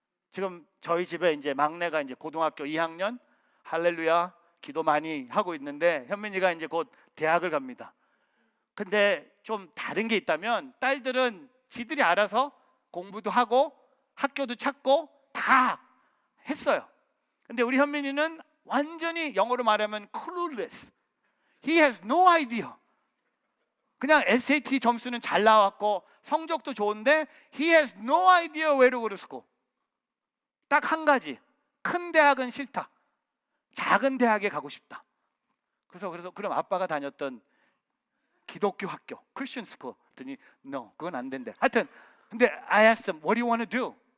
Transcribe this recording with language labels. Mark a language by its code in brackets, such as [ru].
[ko] 지금 저희 집에 이제 막내가 이제 고등학교 2학년, 할렐루야, 기도 많이 하고 있는데 현민이가 이제 곧 대학을 갑니다. 근데 좀 다른 게 있다면, 딸들은 지들이 알아서 공부도 하고 학교도 찾고 다 했어요. 근데 우리 현민이는 완전히 영어로 말하면 [en] clueless. He has no idea. [ko] 그냥 SAT 점수는 잘 나왔고 성적도 좋은데 [en] he has no idea where to go to school. [ko] 딱 한 가지. 큰 대학은 싫다. 작은 대학에 가고 싶다. 그래서 그럼 아빠가 다녔던 기독교 학교, [en] Christian school. [ko] 그랬더니 [en] no, [ko] 그건 안 된대. 하여튼 근데 [en] I asked him, what do you want to do?